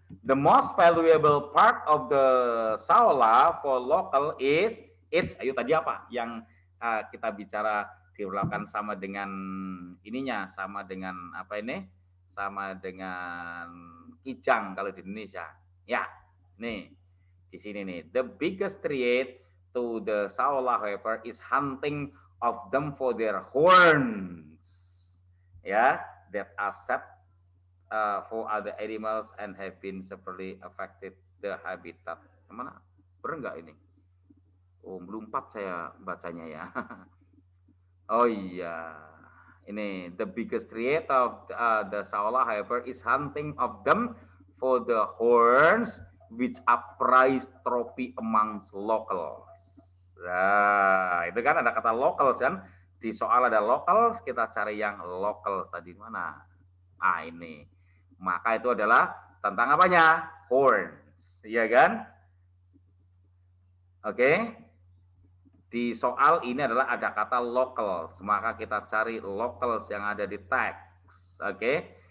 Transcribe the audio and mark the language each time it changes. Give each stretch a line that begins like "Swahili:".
English: The most valuable part of the saola for local is its.
Indonesian: Ayo tadi apa yang kita bicara dilakukan sama dengan ininya, sama dengan apa ini? Sama dengan kijang kalau di Indonesia. Ya, nih di sini nih.
English: The biggest threat to the saola, however, is hunting of them for their horns. Ya, that are set for other animals and have been severely affected the habitat.
Indonesian: Mana? Benar nggak ini? Oh, belum 4 saya bacanya ya. Oh iya.
English: Ini the biggest threat of the saola, however, is hunting of them for the horns, which are prized trophy amongst locals.
Indonesian: Nah, itu kan ada kata locals kan? Di soal ada locals, kita cari yang locals tadi mana? Ah, ini. Maka itu adalah tentang apanya? Horns, iya kan? Oke. Di soal ini adalah ada kata locals, maka kita cari locals yang ada di teks. Oke.